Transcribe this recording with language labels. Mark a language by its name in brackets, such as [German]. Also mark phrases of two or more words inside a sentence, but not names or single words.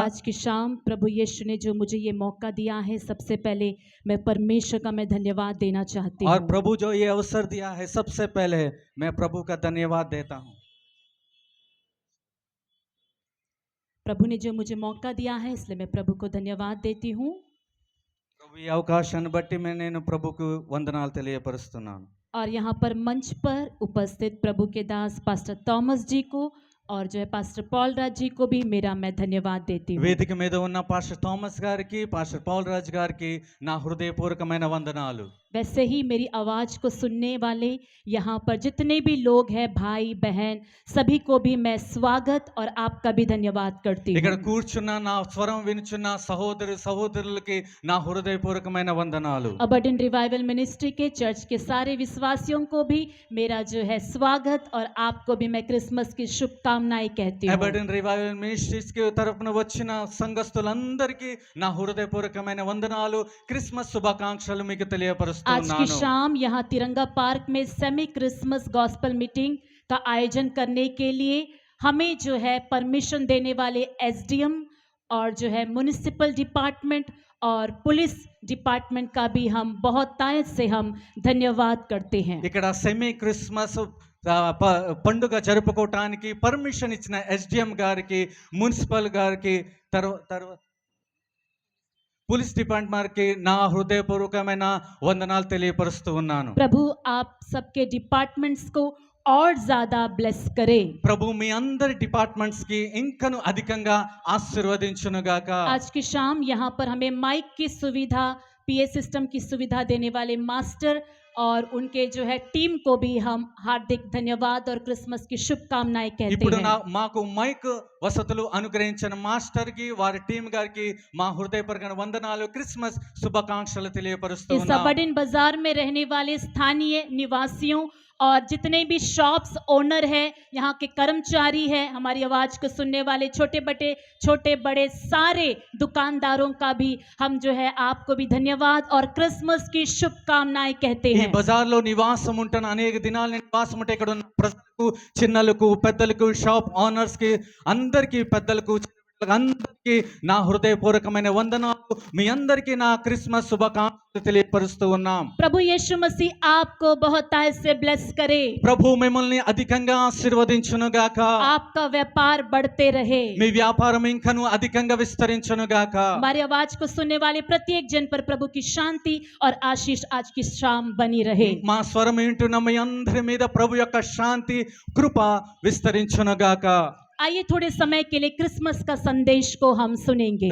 [Hindi] आज की शाम प्रभु यीशु ने जो मुझे ये मौका दिया है, सबसे पहले मैं परमेश्वर का मैं धन्यवाद देना चाहती और हूँ। प्रभु जो ये अवसर दिया है, सबसे पहले मैं प्रभु का धन्यवाद देता हूँ। प्रभु ने जो मुझे मौका दिया है, इसलिए मैं प्रभु को धन्यवाद देती हूँ। [Telugu] ప్రభు ఈ అవకాశాన్ని బట్టి నేను ప్రభుకు వందనాలు తెలియపరుస్తున్నాను। [Hindi] और यहाँ पर मंच पर उपस्थित प्रभु के दास पास्टर थॉमस जी को और जो है पास्टर पॉल राज जी को भी मेरा मैं धन्यवाद देती हूँ। [Telugu] వేదిక మీద ఉన్న పాస్టర్ థామస్ గారికి, పాస్టర్ పౌల్ రాజ్ గారికి నా హృదయపూర్వకమైన వందనాలు। [Hindi] वैसे ही मेरी आवाज को सुनने वाले यहाँ पर जितने भी लोग हैं, भाई बहन, सभी को भी मैं स्वागत और आपका भी धन्यवाद करती [Telugu] ఇక్కడ [Hindi] हूँ। [Telugu] కూర్చున్న నా స్వరం వినుచున్న సహోదరు సహోదరులకి నా హృదయపూర్వకమైన వందనాలు। [Hindi] अबर्डन रिवाइवल मिनिस्ट्री के चर्च के सारे विश्वासियों को भी मेरा जो है स्वागत और आपको भी मैं क्रिसमस की शुभकामनाएं कहती हूँ। [Telugu] అబర్డన్ రివైవల్ మినిస్ట్రీస్ కి తరపున వచ్చిన సంఘస్థులందరికీ నా హృదయపూర్వకమైన వందనాలు, క్రిస్మస్ శుభాకాంక్షలు మీకు [Hindi] आज की [Telugu] తెలియపరుస్తున్నాను। [Hindi] शाम यहाँ तिरंगा पार्क में सेमी क्रिसमस गॉस्पल मीटिंग का आयोजन करने के लिए हमें जो है परमिशन देने वाले एसडीएम और जो है म्युनिसिपल डिपार्टमेंट और पुलिस डिपार्टमेंट का भी हम बहुत तहे से हम धन्यवाद करते हैं। [Telugu] ఇక్కడ సెమీ క్రిస్మస్ పండుగ జరుపుకోవటానికి పర్మిషన్ ఇచ్చిన ఎస్డిఎం గారికి, మున్సిపల్ గారికి, తర్వాత [Hindi] पुलिस डिपार्टमेंट की [Telugu] ना हृदयपूर्वकమైన వందనాలు తెలియపరుస్తూ ఉన్నాను। [Hindi] प्रभु आप सबके डिपार्टमेंट्स को और ज्यादा ब्लेस करे। [Telugu] ప్రభు మీ అందరి డిపార్ట్మెంట్స్ కి ఇంకను అధికంగా ఆశీర్వదించును గాక। [Hindi] आज की शाम यहाँ पर हमें माइक की सुविधा, पीए सिस्टम की सुविधा देने वाले मास्टर और उनके जो है टीम को भी हम हार्दिक धन्यवाद और क्रिसमस की शुभकामनाएं कहते [Telugu] ఇప్పుడు [Hindi] हैं। [Telugu] మాకు మైక్ వసతులు అనుగ్రహించిన మాస్టర్ కి, వారి టీం గారికి మా హృదయపూర్వక వందనాలు, క్రిస్మస్ శుభాకాంక్షలు తెలియపరుస్తూ [Hindi] इस [Telugu] ఉన్నాం। [Hindi] अबर्डन बाजार में रहने वाले स्थानीय निवासियों और जितने भी शॉप्स ओनर है, यहाँ के कर्मचारी है, हमारी आवाज को सुनने वाले छोटे बड़े सारे दुकानदारों का भी हम जो है आपको भी धन्यवाद और क्रिसमस की शुभकामनाएं कहते [Telugu] ఈ [Hindi] हैं। [Telugu] బజార్లో నివాసం ఉంటున్న అనేక దినాల నివాసం ఉంటే ఇక్కడ ఉన్న ప్రజలకు, చిన్నలకు, పెద్దలకు, షాప్ ఓనర్స్ కి అందరికీ, పెద్దలకు, అందరికీ నా హృదయపూర్వకమైన వందనాలు, మీ అందరికీ నా క్రిస్మస్ శుభాకాంక్షలు తెలియపరుస్తూ ఉన్నాం। [Hindi] प्रभु यीशु मसीह आपको बहुत तहे से ब्लेस करे। [Telugu] ప్రభు మిమ్మల్ని అధికంగా ఆశీర్వదించును గాక। [Hindi] आपका व्यापार बढ़ते रहे। [Telugu] మీ వ్యాపారం ఇంకను అధికంగా విస్తరించును గాక। [Hindi] हमारी आवाज को सुनने वाले प्रत्येक जन पर प्रभु की शांति और आशीष आज की शाम बनी रहे। [Telugu] మా స్వరం వింటున్న మీ అందరి మీద ప్రభు యొక్క శాంతి, కృప విస్తరించును గాక। [Hindi] आइए थोड़े समय के लिए क्रिसमस का संदेश को हम सुनेंगे।